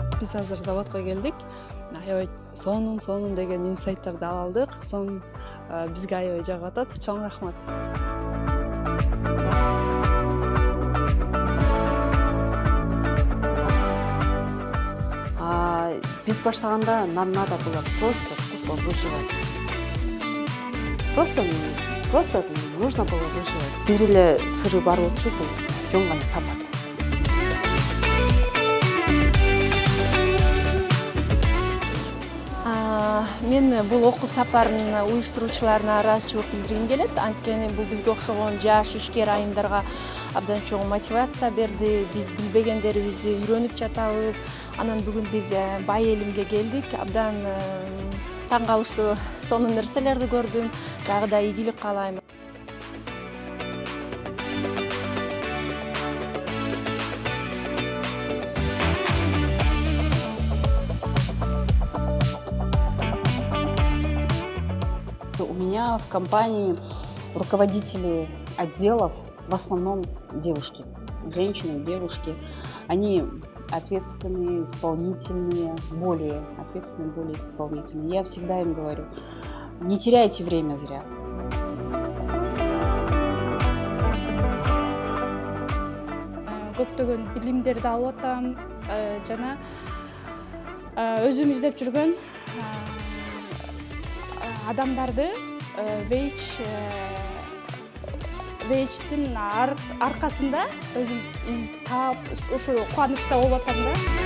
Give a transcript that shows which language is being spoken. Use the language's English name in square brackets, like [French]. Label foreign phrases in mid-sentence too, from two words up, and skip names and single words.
[Kyrgyz] Биз азыр заводко келдик. Аябай сонун деген инсайттарды ала алдык. Сонун бизге аябай жагып атат. Чоң рахмат. Биз баштаганда [Russian] нам надо было просто тупо выживать. Просто нужно было выживать. [Kyrgyz] Бир эле сыры бар болчу, бул жөн гана сапат. Мен бул окуу сапарын уюштуруучуларына ыраазычылык билдиргим келет. Анткени бул бизге окшогон жаш ишкер айымдарга абдан чоң мотивация берди. Биз билбегендерибизди үйрөнүп жатабыз. Анан бүгүн биз бай элимге келдик. Абдан таң калыштуу сонун нерселерди көрдүм. Дагы да ийгилик каалайм. [Russian] У меня в компании руководители отделов в основном девушки, женщины, девушки. Они ответственные, исполнительные, более ответственные, более исполнительные. Я всегда им говорю, не теряйте время зря. [Kyrgyz] Көптөгөн билимдерди алып атам, жана өзүм издеп жүргөн адамдарды вейчтин аркасында өзүм таап ушу кубанычта болуп атам да.